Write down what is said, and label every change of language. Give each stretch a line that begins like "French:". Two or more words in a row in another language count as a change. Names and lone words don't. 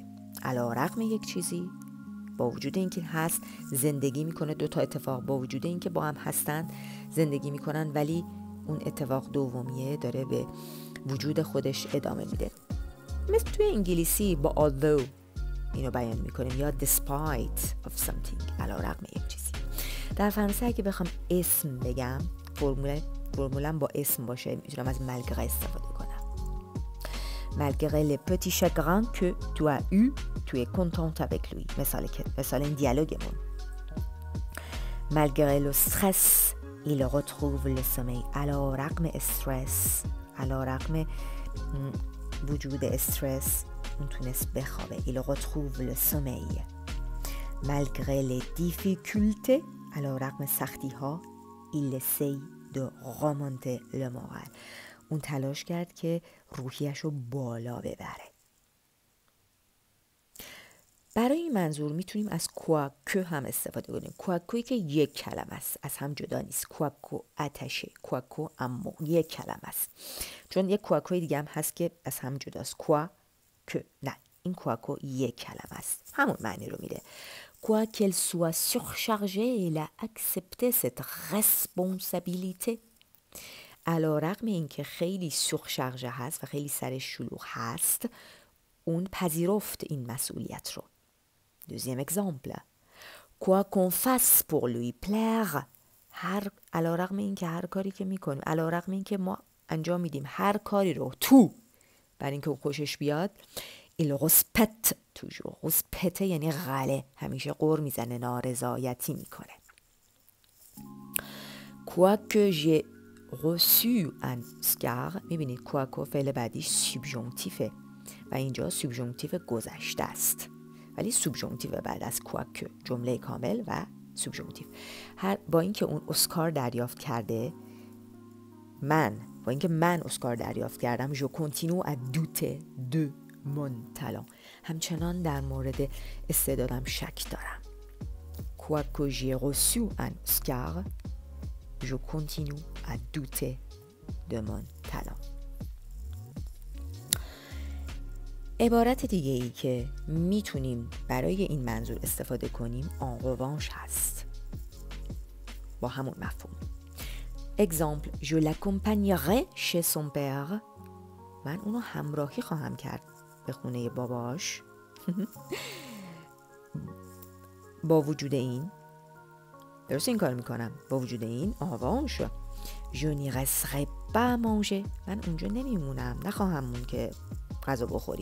Persian: علیرغم یک چیزی، با وجود اینکه هست زندگی میکنه، دوتا اتفاق با وجود اینکه با هم هستن زندگی میکنن، ولی اون اتفاق دومیه داره به وجود خودش ادامه میده. مثل توی انگلیسی با although اینو بیان میکنیم یا
English: despite of something،
Persian: علیرغم یک چیزی. در فرانسه اگه بخوام اسم بگم، فرمولم با اسم باشه، میتونم از malgré استفاده کنم.
French: malgré les petits chagrins que tu as eu, tu es contente avec lui.
Persian: مثال این دیالوگمون.
French: malgré le stress il retrouve le sommeil.
Persian: علیرغم استرس، علیرغم وجود استرس اون تونست بخوابه.
French: il retrouve le sommeil. malgré les difficultés،
Persian: علیرغم سختی ها،
French: il essaye de remonter le moral.
Persian: اون تلاش کرد که روحیش رو بالا ببره. برای این منظور میتونیم از کوآکو هم استفاده کنیم. کوآکویی که یک کلمه است، از هم جدا نیست. کوآکو آتشه، کوآکو امو، یک کلمه است. چون یک کوآکوی دیگه هم هست که از هم جداست. کوآکو، نه، این کوآکو یک کلمه است، همون معنی رو میده.
French: Quoi qu'elle soit surchargée, elle a accepté cette responsabilité.
Persian: علیرغم اینکه خیلی سورشارژه هست و خیلی سرش شلوغ هست، اون پذیرفت این مسئولیت رو.
French: Deuxième exemple. Quoi qu'on fasse pour lui plaire.
Persian: علیرغم اینکه هر کاری که میکنیم، علیرغم اینکه ما انجام میدیم هر کاری رو برای اینکه او خوشش بیاد،
French: il respecte toujours.
Persian: respecte یعنی غله، همیشه غر میزنه، نارضایتی میکنه.
French: Quoi que j'ai reçu un Oscar.
Persian: میبینید quoique فعل بعدیش سوبژانکتیفه و اینجا سوبژانکتیف گذشته است، ولی سوبژانکتیف بعد از quoique، جمله کامل و سوبژانکتیف. با اینکه اون اسکار دریافت کرده، با اینکه من اسکار دریافت کردم،
French: je continue à douter de mon talent.
Persian: همچنان در مورد استعدادم شک دارم.
French: Quoique j'ai reçu un Oscar, je continue à douter de mon talent.
Persian: عبارت دیگه ای که میتونیم برای این منظور استفاده کنیم
French: en revanche
Persian: هست، با همون مفهوم.
French: Exemple, je l'accompagnerai chez son père.
Persian: من اونو همراهی خواهم کرد به خونه باباش. با وجود این، درست این کار میکنم، با وجود این
French: en revanche je n'y resterai pas manger.
Persian: من اونجا نمیمونم، نخواهم مون که غذا بخوریم.